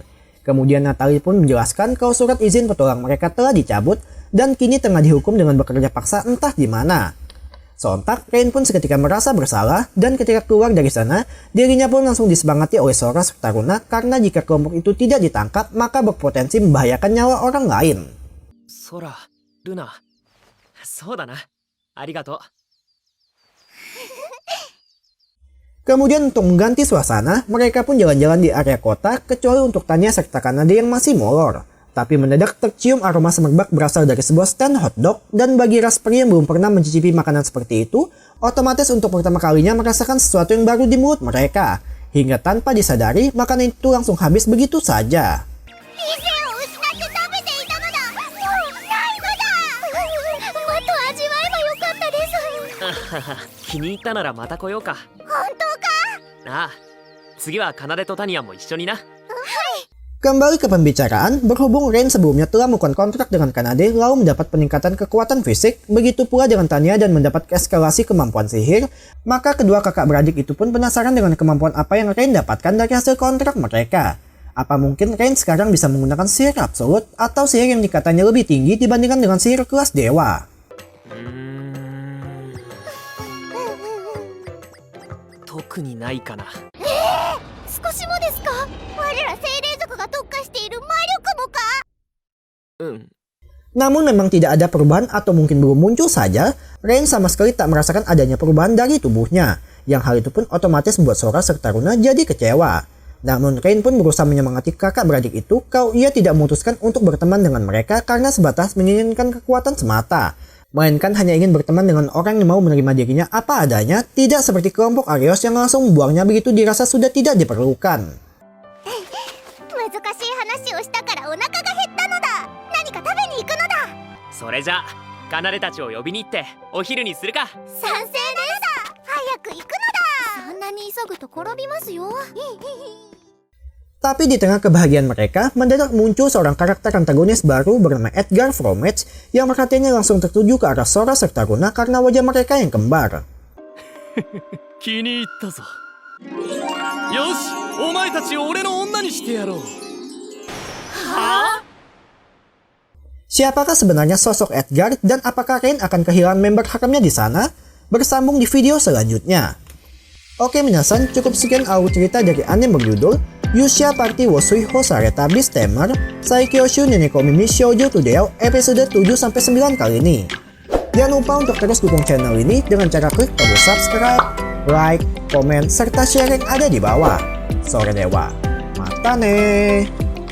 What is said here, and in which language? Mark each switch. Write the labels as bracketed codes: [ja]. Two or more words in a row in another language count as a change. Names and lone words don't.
[id] Kemudian Natalie pun menjelaskan kalau surat izin petualang mereka telah dicabut dan kini tengah dihukum dengan bekerja paksa entah di mana. Sontak, Rain pun seketika merasa bersalah dan ketika keluar dari sana, dirinya pun langsung disemangati oleh Sora serta Runa karena jika kelompok itu tidak ditangkap maka berpotensi membahayakan nyawa orang lain. [ja] 空ルナそうだなありがとう [id] Kemudian untuk mengganti suasana, mereka pun jalan-jalan di area kota kecuali untuk Tanya serta Kanade yang masih molor. Tapi mendadak tercium aroma semerbak berasal dari sebuah stand hotdog dan bagi Raspberry yang belum pernah mencicipi makanan seperti itu, otomatis untuk pertama kalinya merasakan sesuatu yang baru di mulut mereka. Hingga tanpa disadari, makanan itu langsung habis begitu saja. [ja] 以前を失って食べていたのだ。もうないのだ。もっと味わえばよかったです。気に入ったならまた来ようか本当か？ああ次は奏とタニアも一緒にな [id] Kembali ke pembicaraan, berhubung Rain sebelumnya telah melakukan kontrak dengan Kanade lalu mendapat peningkatan kekuatan fisik, begitu pula dengan Tanya dan mendapat eskalasi kemampuan sihir, maka kedua kakak beradik itu pun penasaran dengan kemampuan apa yang Rain dapatkan dari hasil kontrak mereka. Apa mungkin Rain sekarang bisa menggunakan sihir absolut atau sihir yang dikatanya lebih tinggi dibandingkan dengan sihir kelas dewa? [ja] 特にないかな少しもですか？我ら精霊族が特化している魔力もか？うん [id] Namun memang tidak ada perubahan atau mungkin belum muncul saja, Rain sama sekali tak merasakan adanya perubahan dari tubuhnya, yang hal itu pun otomatis membuat Sora serta Runa jadi kecewa. Namun Rain pun berusaha menyemangati kakak beradik itu kalau ia tidak memutuskan untuk berteman dengan mereka karena sebatas menginginkan kekuatan semata. Melainkan hanya ingin berteman dengan orang yang mau menerima dirinya apa adanya, tidak seperti kelompok Arios yang langsung membuangnya begitu dirasa sudah tidak diperlukan. [ja] 難しい話をしたからお腹が減ったのだ。何か食べに行くのだ。それじゃあ奏たちを呼びに行ってお昼にするか賛成です。早く行くのだ。そんなに急ぐと転びますよ。 [id] Tapi di tengah kebahagiaan mereka, mendadak muncul seorang karakter antagonis baru bernama Edgar Fromage yang perhatiannya langsung tertuju ke arah Sora serta Runa karena wajah mereka yang kembar. [ja] 気に入ったぞよしお前たちを俺の女にしてやろう [id] Siapakah sebenarnya sosok Edgar dan apakah Rain akan kehilangan member hakamnya di sana? Bersambung di video selanjutnya. Oke minasan, cukup sekian alur cerita dari anime berjudul Yusha Party wo Suihou Sareta Beast Tamer Saikyoshu Neneko Mimi Shoujo Tudeo episode 7-9 kali ini. Jangan lupa untuk terus dukung channel ini dengan cara klik tombol subscribe, like, komen, serta share yang ada di bawah. [ja] それでは、またね.